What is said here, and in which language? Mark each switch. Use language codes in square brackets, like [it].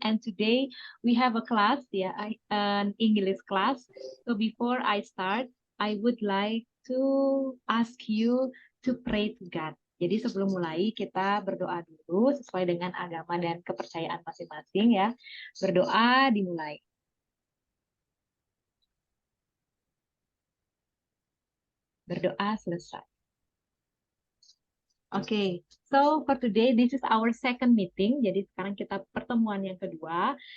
[en] And today we have a class, an English class. So before I start, I would like to ask you to pray to God. [id] Jadi sebelum mulai kita berdoa dulu sesuai dengan agama dan kepercayaan masing-masing ya. Berdoa dimulai. Berdoa selesai. [en] Okay, so for today, this is our second meeting. [id] Jadi sekarang kita pertemuan yang kedua.